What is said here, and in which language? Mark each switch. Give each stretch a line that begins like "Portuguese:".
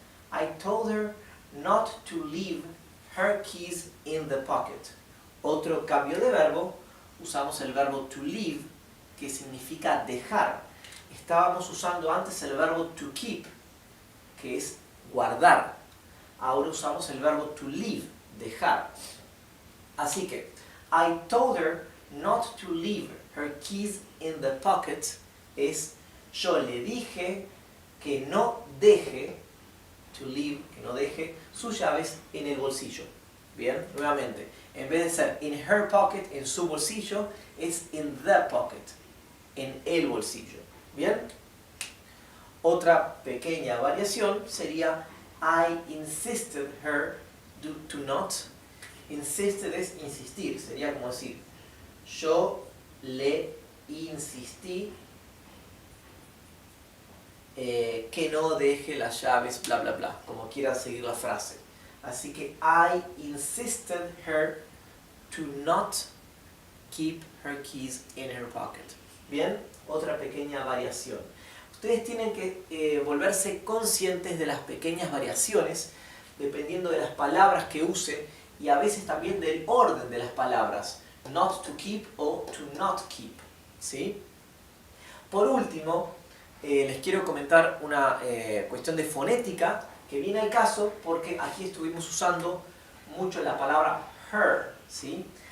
English: I told her not to leave her keys in the pocket.
Spanish: Otro cambio de verbo, usamos el verbo to leave, que significa dejar. Estábamos usando antes el verbo to keep, que es guardar. Ahora usamos el verbo to leave, dejar. Así que,
English: I told her not to leave her keys in the pocket
Spanish: es yo le dije que no deje, to leave, que no deje sus llaves en el bolsillo. Bien, nuevamente, en vez de ser
English: in her pocket,
Spanish: en su bolsillo, es
English: in the pocket,
Spanish: en el bolsillo. Bien, otra pequeña variación sería
English: I insisted her to not.
Spanish: Insisted es insistir, sería como decir yo le insistí que no deje las llaves, bla bla bla, como quieran seguir la frase. Así que
English: I insisted her to not keep her keys in her pocket.
Spanish: Bien, otra pequeña variación. Ustedes tienen que volverse conscientes de las pequeñas variaciones dependiendo de las palabras que use y a veces también del orden de las palabras.
English: Not to keep
Spanish: o
English: to not keep.
Spanish: ¿Sí? Por último, les quiero comentar una cuestión de fonética que viene al caso porque aquí estuvimos usando mucho la palabra her. ¿Sí?